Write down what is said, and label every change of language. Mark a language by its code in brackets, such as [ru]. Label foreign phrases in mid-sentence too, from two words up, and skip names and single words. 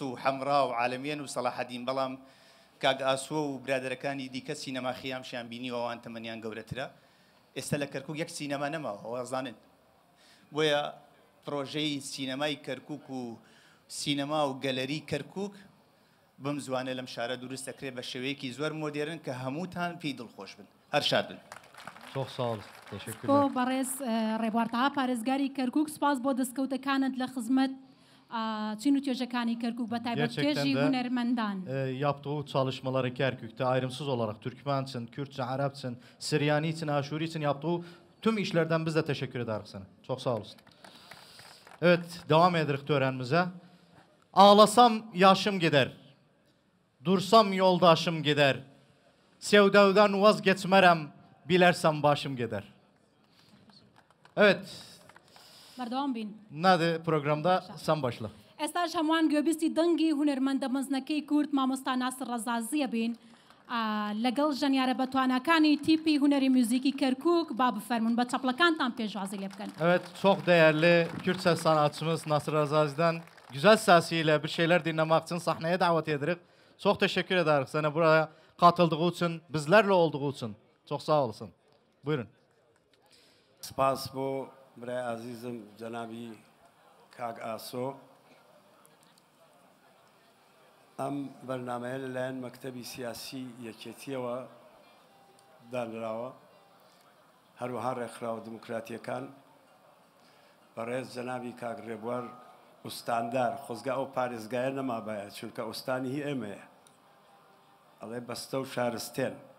[ckb] و حەمرا و عالەمێن و سەلاحەدین بەڵام کاگ ئاسووە و برادەرەکانی دیکە سینەما خیامشیان بینیوە ئەوان تەمەنیان گەورەترە ئێستا لە کەرکووک یەک سینەما نەماوە ئەوە زانن بۆیە پرۆژەی سینەمای کەرکووک و سینەما و گەلەری کەرکووک بم زوانە لەم شارە دروست دەکرێت بە شێوەیەکی زۆر مۆدێرن کە هەمووتان پێی دڵخۆش بن هەر شاد بن. [tr] Çok sağ olun. Teşekkürler. [ckb] بۆ بەڕێز ڕێبوارتەها پارێزگاری کەرکووک سپاس بۆ دەستکەوتەکانت لە خزمەت چین و توێژەکانی کەرکووک بە تایبەت توێژی هونەرمەندان. [tr] Yaptığı çalışmaları Kerkük'te ayrımsız olarak Türkmen için, Kürtçe, Arap için, Siryani için, Aşuri için yaptığı tüm işlerden biz de teşekkür ederiz sana. Çok sağ olasın. Evet, devam ederiz törenimize. Ağlasam yaşım gider. Dursam yoldaşım gider. Sevdadan vazgeçmerem, bilersem başım gider. Evet. [ckb] بەردەوام بین. [tr] Nerede programda? Sen başla. [ckb] ئێستاش هەمووان گوێبیستی دەنگی هونەرمەندە مەزنەکەی کورد مامۆستا ناسر ڕەزازیە بین لەگەڵ ژەنیارە بەتوانەکانی تیپی هونەری موزیکی کەرکووک با بفەرمون بە چەپڵەکانتان پێشوازی لێ بکەن. [tr] Evet, çok değerli Kürt ses sanatçımız Nasır Azazi'den güzel sesiyle bir şeyler dinlemek için sahneye davet ederiz. Çok teşekkür ederiz sana buraya katıldığı için, bizlerle olduğu için. Çok sağ olasın. Buyurun. [ckb] سپاس بۆ برای عزیزم جەنابی کاگ ئاسۆ ئەم بەرنامەیە لەلایەن مەکتەبی سیاسی یەکێتیەوە دانراوە هەروەها ڕێکخراوە دموکراتیەکان بەڕێز جەنابی کاگ ڕێبوار ئوستاندار خۆزگا ئەو پارێزگایە نەمابایە چونکە ئوستانی هی ئێمەیە ئەڵێ بەستە و شارستێن